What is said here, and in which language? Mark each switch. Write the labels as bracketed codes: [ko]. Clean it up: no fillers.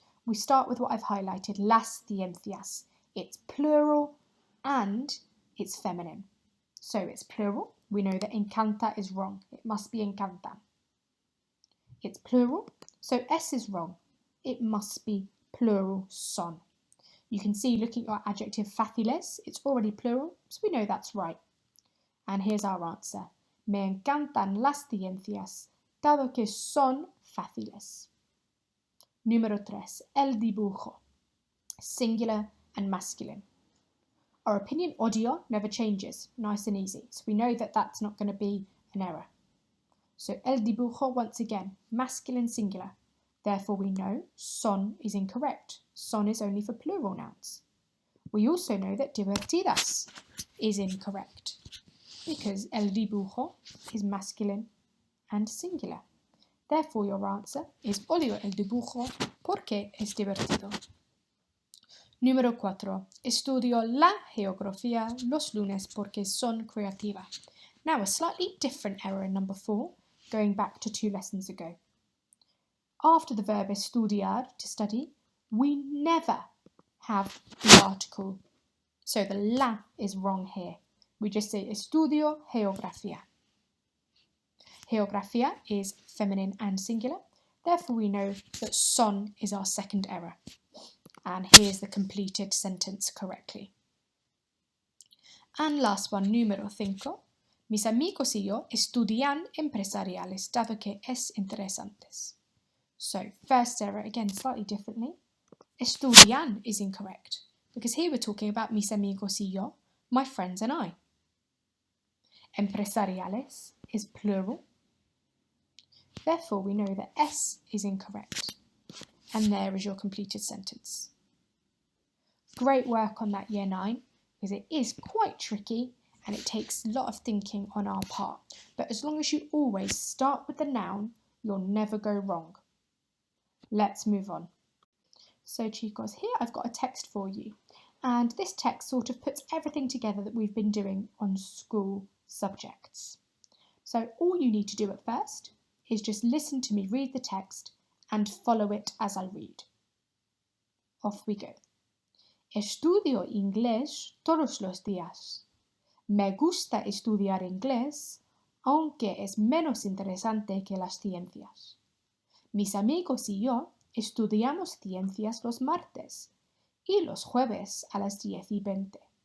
[en] We start with what I've highlighted, [es] las ciencias. [en] It's plural and it's feminine. So it's plural. We know that encanta is wrong. It must be encantan. It's plural, so es is wrong. It must be plural son. You can see looking at our adjective fáciles, it's already plural, so we know that's right. And here's our answer. [es] Me encantan las ciencias, dado que son fáciles. Número 3. El dibujo. [en] Singular and masculine. Our opinion odio never changes, nice and easy. So we know that that's not going to be an error. So el dibujo, once again, masculine singular. Therefore we know son is incorrect. Son is only for plural nouns. We also know that divertidas is incorrect because el dibujo is masculine and singular. Therefore your answer is [es] odio el dibujo porque es divertido. Número 4. Estudio la geografía los lunes porque son creativa. [en] Now a slightly different error in number 4, going back to 2 lessons ago. After the verb estudiar, to study, we never have the article. So the la is wrong here. We just say [es] estudio geografía. [en] Geografía is feminine and singular. Therefore we know that son is our second error. And here's the completed sentence correctly. And last one, número 5. [es] Mis amigos y yo estudian empresariales, dado que es interesantes. [en] So, first error, again, slightly differently. Estudian is incorrect, because here we're talking about [es] mis amigos y yo, [en] my friends and I. Empresariales is plural. Therefore, we know that es is incorrect. And there is your completed sentence. Great work on that Year 9, because it is quite tricky and it takes a lot of thinking on our part. But as long as you always start with the noun, you'll never go wrong. Let's move on. So chicos, here I've got a text for you. And this text sort of puts everything together that we've been doing on school subjects. So all you need to do at first is just listen to me read the text and follow it as I read. Off we go. [es] Estudio inglés todos los días. Me gusta estudiar inglés, aunque es menos interesante que las ciencias. Mis amigos y yo estudiamos ciencias los martes y los jueves a las 10:20.